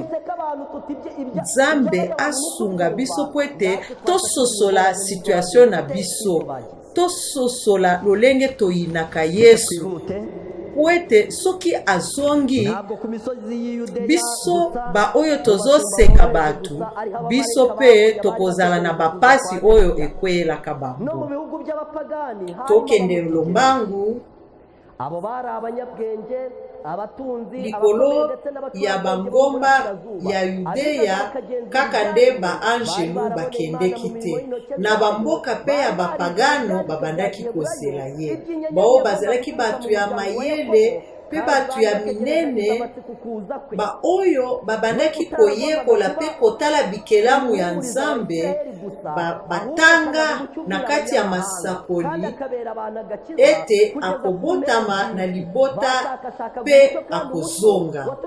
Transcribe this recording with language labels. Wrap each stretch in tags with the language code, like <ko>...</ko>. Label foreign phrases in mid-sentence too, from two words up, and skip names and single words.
<ln>Nzambe asunga biso po ete tososola situation na biso, tososola lolenge toyinaka Yesu po ete soki azongi biso ba oyo tozoseka batu biso pe tokozala na bapasi oyo ekwelaka bango. Tokende lombangu</ln> <rw>abo bari abanyabwenge abatunzi</rw> <ln>likolo ya bangomba ya Yudeya kaka nde ba angelu bakendeki te, na bamboka pe ya bapagano babandaki kozela ye. Bao bazalaki batu ya mayele pe batu ya minene ba oyo babandaki koyekola pe kotala bikelamu ya Nzambe batanga na kati ya masakoli ete akobotama na libota pe akozonga.</ln>